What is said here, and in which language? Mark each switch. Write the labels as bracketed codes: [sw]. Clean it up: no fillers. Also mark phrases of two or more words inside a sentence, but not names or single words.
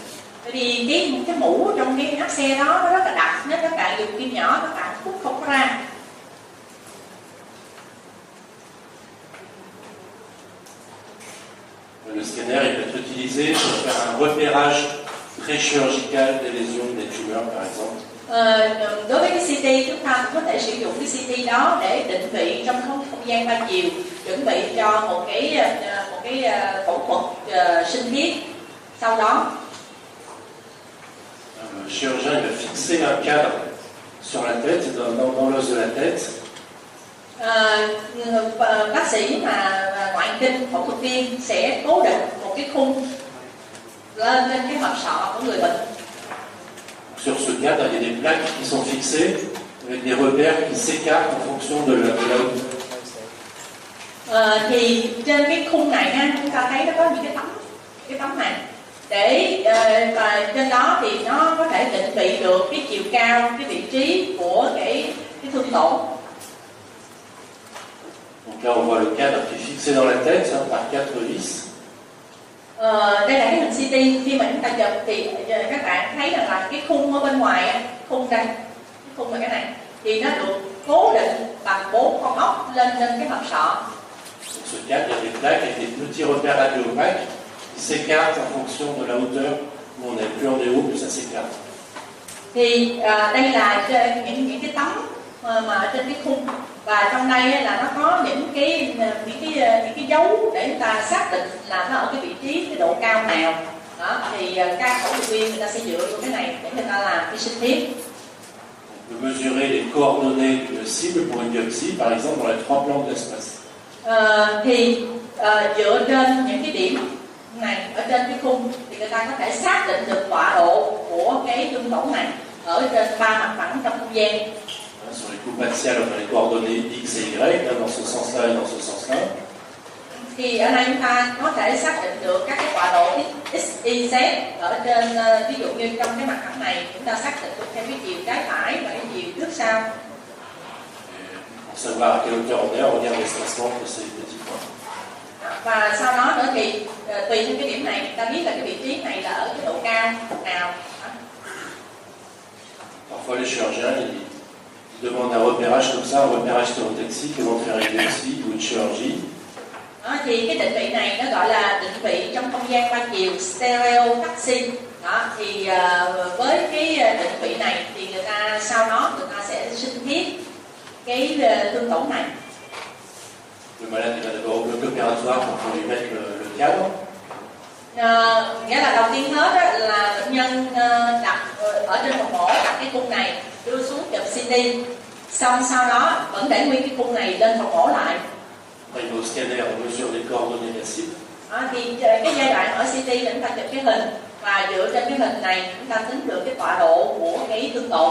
[vi] Bởi vì cái mũ trong cái áp xe đó nó rất là đặc, nếu các bạn dùng kim nhỏ các bạn hút không có ra. [fr] Le scanner il peut être utilisé pour faire un repérage très chirurgical des lésions, des tumeurs par exemple. [vi] Đối với cái CT chúng ta có thể sử dụng cái CT đó để định vị trong không gian ba chiều, chuẩn bị cho một cái phẫu thuật sinh thiết. Sau đó [fr] Le chirurgien il va fixer un cadre sur la tête, dans l'os de la tête. [vi] Bác sĩ mà ngoại kinh, phẫu thuật viên sẽ cố định một cái khung lên cái hộp sọ của người bệnh. [fr] Sur ce cadre, il y a des plaques qui sont fixées avec des repères qui s'écartent en fonction de la hauteur. [vi] Thì trên cái khung này ha, chúng ta thấy nó có những cái tấm này để và trên đó thì nó có thể định vị được cái chiều cao, cái vị trí của cái thương tổn. [fr] Donc là, on voit le cadre qui est fixé dans la tête par 4 vis. [vi] Đây là cái hình CT. Khi mà chúng ta chụp thì các bạn thấy rằng là cái khung ở bên ngoài, khung đây, cái khung là cái này, thì nó được cố định bằng 4 con ốc lên cái hộp sọ. [fr] Sur ce cadre, il y a des plaques avec des petits repères radiopaques qui s'écartent en fonction de la hauteur où on est. Plus on est haut, plus ça s'écarte. [vi] Thì đây là những cái tấm mà trên cái khung, và trong đây là nó có những cái dấu để chúng ta xác định là nó ở cái vị trí, cái độ cao nào đó. Thì các phẫu thuật viên người ta sẽ dựa vào cái này để người ta làm cái sinh thiết. [fr] On peut mesurer les coordonnées d'une cible pour une biopsie, par exemple dans les 3 plans d'espace. [vi] Dựa trên những cái điểm này ở trên cái khung thì người ta có thể xác định được tọa độ của cái thương tổn này. ở trên 3 mặt phẳng trong không gian. [fr] Sur les coupes axiales, on a les coordonnées x et y, dans ce sens-là et dans ce sens-là. [vi] Thì ở đây chúng ta có thể xác định được các cái tọa độ x, y, z ở trên, ví dụ như trong cái mặt phẳng này chúng ta xác định được theo cái chiều trái phải và cái chiều trước sau. [fr] Pour savoir à quelle hauteur on est, on regarde l'espacement de ces petits points. [vi] Và sau đó nữa thì tùy theo cái điểm này ta biết là cái vị trí này là ở cái độ cao nào. [fr] Parfois les chirurgiens ils demandent un repérage comme ça, un repérage stéréotaxique, ils vont faire une biopsie ou une chirurgie. [vi] Thì cái định vị này nó gọi là định vị trong không gian ba chiều stereotaxy. Thì với cái định vị này thì người ta sau đó người ta sẽ sinh thiết cái thương tổn này. [fr] Le malade il va d'abord au bloc opératoire pour lui mettre le cadre. [vi] Nghĩa là đầu tiên hết là bệnh nhân đặt ở trên phòng mổ đặt cái khung này đưa xuống chụp CT, xong sau đó vẫn để nguyên cái khung này lên phòng mổ lại. [fr] Il va au scanner, on mesure les coordonnées massives. [vi] Thì cái giai đoạn ở CT là chúng ta chụp cái hình và dựa trên cái hình này chúng ta tính được cái tọa độ của cái thương tổn.